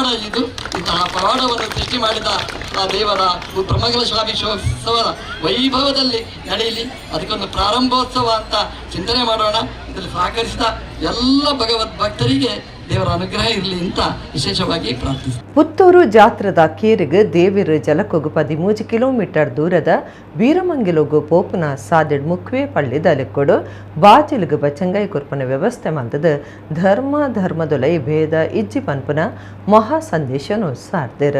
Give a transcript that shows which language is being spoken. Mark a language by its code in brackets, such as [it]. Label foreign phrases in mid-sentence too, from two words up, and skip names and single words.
[kn] ಇದು ಇಂತಹ ಪವಾಡವನ್ನು ಸೃಷ್ಟಿ ಮಾಡಿದ ಆ ದೇವರ ಬ್ರಹ್ಮಕಲಶ ಸ್ವಾಮೀಶೋತ್ಸವದ ವೈಭವದಲ್ಲಿ ನಡೆಯಲಿ, ಅದಕ್ಕೊಂದು ಪ್ರಾರಂಭೋತ್ಸವ ಅಂತ ಚಿಂತನೆ ಮಾಡೋಣ. ಇದರಲ್ಲಿ ಸಹಕರಿಸಿದ ಎಲ್ಲ ಭಗವದ್ ಭಕ್ತರಿಗೆ ದೇವರ ಅನುಗ್ರಹ ಇರಲಿ ಅಂತ ವಿಶೇಷವಾಗಿ ಪ್ರಾರ್ಥಿಸ್ತೀನಿ. [tcy] ಪುತ್ತೂರು ಜಾತ್ರದ ಕೇರಿಗೆ ದೇವಿರು ಜಲಕ್ಕೊಗು 13 ಕಿಲೋಮೀಟರ್ ದೂರದ ಬೀರಮಂಗಿಲೊಗು ಪೋಪುನ ಸಾದೆಡ್ ಮುಖ್ವೇ ಪಳ್ಳಿದ ಲೆಕ್ಕೊಡು ಬಾಜಿಲ್ಗು ಬಚಂಗೈ ಕುರ್ಪನ ವ್ಯವಸ್ಥೆ ಮಂತದ ಧರ್ಮದೊಲೈ ಭೇದ ಇಜ್ಜಿ ಪನ್ಪುನ ಮಹಾ ಸಂದೇಶನು ಸಾರ್ದೆರ.